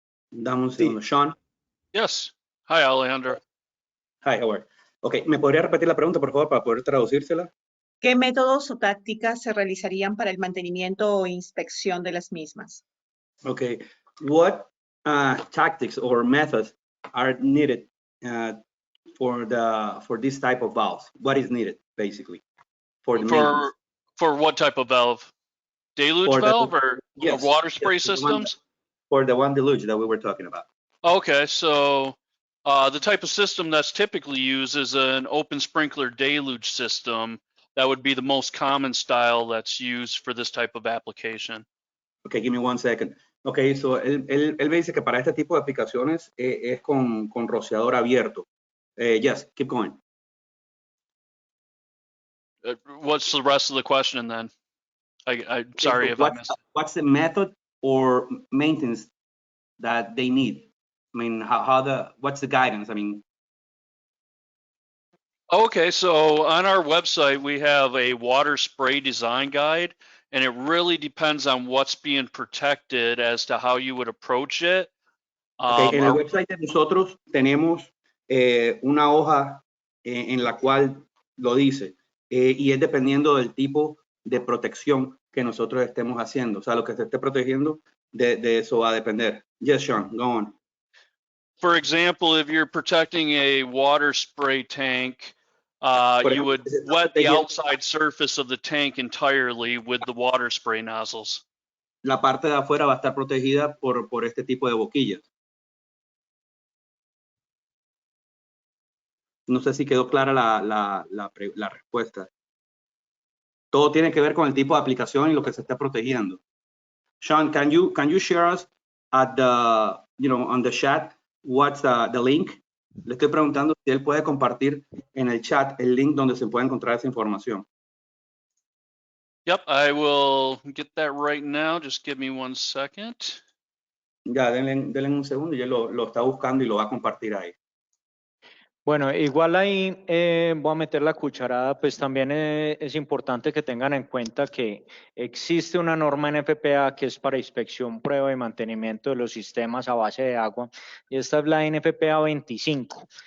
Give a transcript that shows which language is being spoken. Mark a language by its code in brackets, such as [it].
[es] Dame un segundo. Sean. [en] Yes. Hi, Alejandro. Hi, how are you? [es] Ok, ¿me podría repetir la pregunta, por favor, para poder traducírsela? ¿Qué métodos o tácticas se realizarían para el mantenimiento o inspección de las mismas? [en] Okay, what tactics or methods are needed for this type of valves? What is needed, basically, for the maintenance? For what type of valve? Deluge valve or water spray systems? For the one deluge that we were talking about. Okay, so the type of system that's typically used is an open sprinkler deluge system. That would be the most common style that's used for this type of application. Okay, give me 1 second. [es] Okay, so él me dice que para este tipo de aplicaciones es con rociador abierto. [en] Yes, keep going. What's the rest of the question then? I'm sorry if I missed it. What's the method or maintenance that they need? I mean, what's the guidance? I mean. Okay, so on our website, we have a water spray design guide, and it really depends on what's being protected as to how you would approach it. [es] Okay, en el website de nosotros tenemos una hoja en la cual lo dice, y es dependiendo del tipo de protección que nosotros estemos haciendo. O sea, lo que se esté protegiendo, de eso va a depender. [en] Yes, Sean, go on. For example, if you're protecting a water spray tank, you would wet the outside surface of the tank entirely with the water spray nozzles. [es] La parte de afuera va a estar protegida por este tipo de boquillas. No sé si quedó clara la respuesta. Todo tiene que ver con el tipo de aplicación y lo que se está protegiendo. [en] Sean, can you share us at on the chat what's the link? [es] Le estoy preguntando si él puede compartir en el chat el link donde se puede encontrar esa información. [en] Yep, I will get that right now. Just give me 1 second. [es] Ya, denle un segundo y él lo está buscando y lo va a compartir ahí. Bueno, igual ahí voy a meter la cucharada, pues también es importante que tengan en cuenta que existe una norma NFPA que es para inspección, prueba y mantenimiento de los sistemas a base de agua, y esta es la NFPA 25.